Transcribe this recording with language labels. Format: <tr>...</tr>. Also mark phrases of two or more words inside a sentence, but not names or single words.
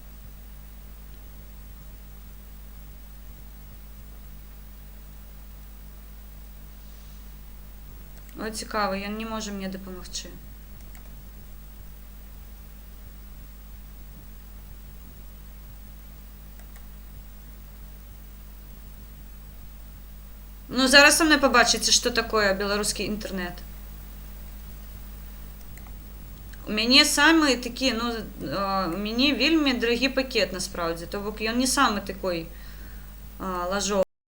<uk>О, цікаво, він не може мені допомогти. Ну, зараз со мною побачите, що таке білоруський інтернет.</uk> <be>У мяне самый такі, ну, у мяне вельмі дорогі пакет, насправді. То бок ён не</be> <ru>самый такой лажовый.</ru>